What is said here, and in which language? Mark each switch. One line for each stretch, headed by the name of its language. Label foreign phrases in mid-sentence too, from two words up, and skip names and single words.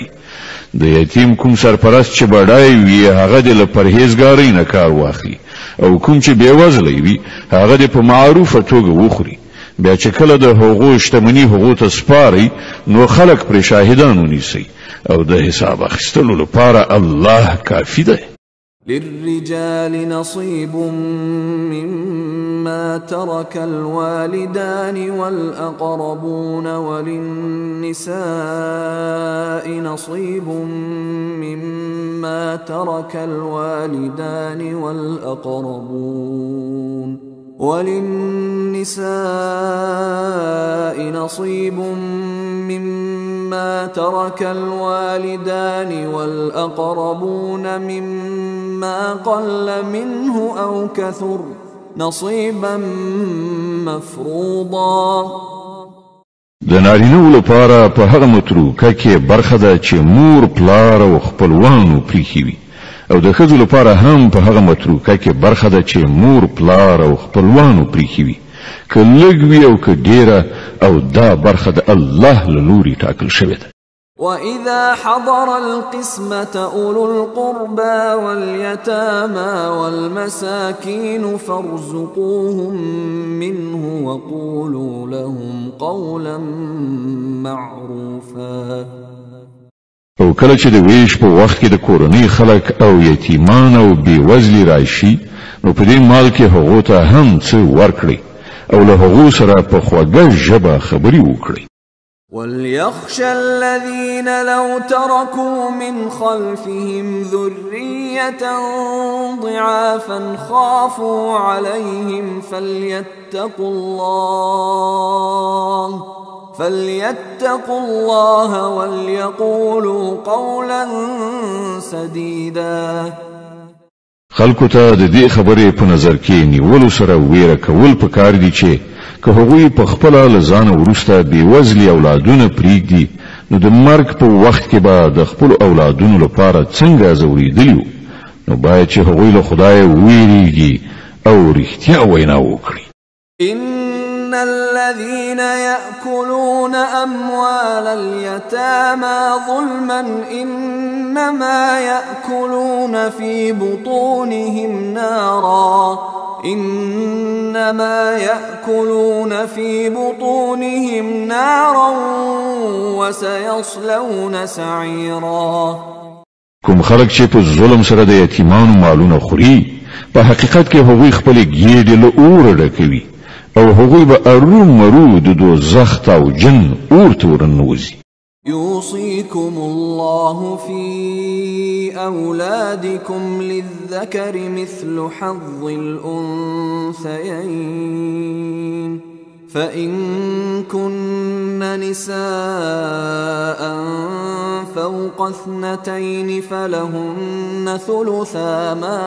Pashto: د یتیم کوم سرپرست چې بډای وي هغه د له پرهیزګارۍ نه کار واخلي او کوم چې بېوزلی وي هغه د په معروفه توګه وخوري. بیا چې کله د هغو شتمني هغو ته سپارئ نو خلک پرې شاهدان ونیسئ او د حساب اخیستلو لپاره الله کافي دی.
Arabic: للرجال نصيب مما ترك الوالدان والأقربون وللنساء نصيب مما ترك الوالدان والأقربون نصيب مما ترك الوالدان والأقربون مما قل منه أو كثر نصيبا مفروضا.
Pashto: د نارینه‌و لپاره په هغه متروکه کې برخه ده چې مور پلار او خپلوانو پریښي وي او د ښځو لپاره هم په هغه متروکه کې برخه ده چې مور پلار او خپلوانو پریښي وي که لږ وي او که ډیره او دا برخه د الله له لوري ټاکل شوې ده.
Arabic: وَإِذَا حَضَرَ الْقِسْمَةَ أُولُو الْقُرْبَى وَالْيَتَامَى وَالْمَسَاكِينُ فَارْزُقُوهُم مِّنْهُ وَقُولُوا لَهُمْ قَوْلًا مَّعْرُوفًا.
Pashto: او کله چې د ویش په وخت کې د کورنۍ خلک او یتیمان او بېوزلي راشي نو په دې مال کې هغو ته هم څه ورکړئ او له هغو سره په خوږه ژبه خبرې وکړئ.
Arabic: وَلْيَخْشَ الَّذِينَ لَوْ تَرَكُوا مِنْ خَلْفِهِمْ ذُرِّيَّةً ضِعَافًا خَافُوا عَلَيْهِمْ فَلْيَتَّقُوا اللَّهَ وَلْيَقُولُوا قَوْلًا سَدِيدًا.
Pashto: خلکو ته د دې خبرې په نظر کې نیولو سره ویره کول پکار دي چې که هغوی په خپله له ځانه وروسته بېوزلي اولادونه پرېږدي نو د مرګ په وخت کې به د خپلو اولادونو لپاره څنګه ځورېدلي وو نو باید چې هغوی له خدایه وویریږي او رښتیا وینا وکړي.
Arabic: إن الذين يأكلون أموال اليتامى ظلما إنما يأكلون في بطونهم نارا وسيصلون سعيرا.
Pashto: کوم خلک چې په ظلم سره د یتیمانو مالونه خوري په حقیقت کې هغوی خپل ګیډې له اوره ډکوي او هغوی به ارومرو د دوزخ او جن اور ته ورننوځي.
Arabic: يوصيكم الله في أولادكم للذكر مثل حظ الأنثيين فإن كن نساء فوق 2 فلهن ثلثا ما